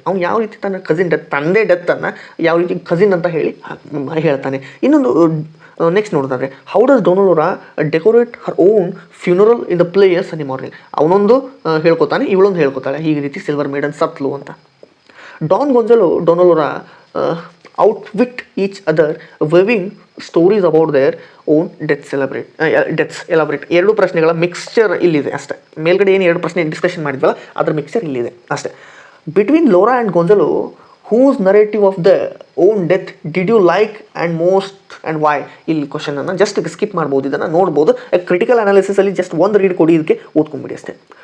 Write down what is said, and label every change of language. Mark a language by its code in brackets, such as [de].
[kn] ಅವ್ನು ಯಾವ ರೀತಿ ತನ್ನ ಕಸಿನ್ ಡೆತ್, ತಂದೆ ಡೆತ್ತನ್ನು ಯಾವ ರೀತಿ ಕಸಿನ್ ಅಂತ ಹೇಳಿ ಹೇಳ್ತಾನೆ. ಇನ್ನೊಂದು ನೆಕ್ಸ್ಟ್ ನೋಡೋದಾದರೆ [en] How does Dona Laura decorate her own funeral in the player sunny morning. [kn] ಅವನೊಂದು ಹೇಳ್ಕೊತಾನೆ, ಇವಳೊಂದು ಹೇಳ್ಕೊತಾಳೆ, ಈ ರೀತಿ ಸಿಲ್ವರ್ ಮೇಡನ್ ಸತ್ಲು ಅಂತ. [en] Don Gonzalo Dona Laura outwit each other, weaving stories about their own deaths elaborate. [kn] 2 ಪ್ರಶ್ನೆಗಳ ಮಿಕ್ಸ್ಚರ್ ಇಲ್ಲಿದೆ ಅಷ್ಟೇ. ಮೇಲ್ಗಡೆ ಏನು 2 ಪ್ರಶ್ನೆ ಡಿಸ್ಕಷನ್ ಮಾಡಿದ್ವಲ್ಲ ಅದರ ಮಿಕ್ಸ್ಚರ್ ಇಲ್ಲಿದೆ ಅಷ್ಟೇ. [en] Between Laura and Gonzalo, whose narrative of the own death did you like and most and why? [kn] ಇಲ್ಲಿ ಕ್ವಶನನ್ನು ಜಸ್ಟ್ ಸ್ಕಿಪ್ ಮಾಡ್ಬೋದು, ಇದನ್ನು ನೋಡ್ಬೋದು. ಕ್ರಿಟಿಕಲ್ ಅನಾಲಿಸಿಸಲ್ಲಿ ಜಸ್ಟ್ ಒಂದು ರೀಡ್ ಕೊಡಿ, ಇದಕ್ಕೆ ಓದ್ಕೊಂಬಿಡಿ ಅಷ್ಟೇ.